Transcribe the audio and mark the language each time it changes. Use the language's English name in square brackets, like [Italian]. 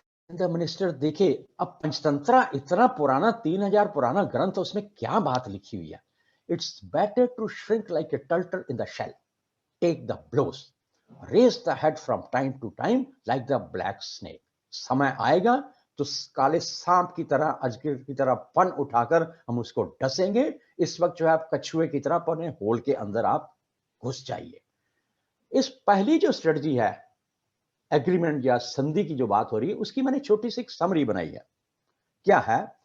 [English] The minister [Hindi] देखे, अब पंचतंत्र इतना पुराना 3000 पुराना ग्रंथ, उसमें क्या बात लिखी हुई है. [English] It's better to shrink like a turtle in the shell, take the blows, raise the head from time to time like the black snake. [Hindi] समय आएगा तो काले सांप की तरह, अजगर की तरह फन उठाकर हम उसको डसेंगे. इस वक्त जो है आप कछुए की तरह अपने होल के अंदर आप घुस जाइए. इस पहली जो स्ट्रेटजी है एग्रीमेंट या संधि की जो बात हो रही है, उसकी मैंने छोटी सी एक समरी बनाई है. क्या है?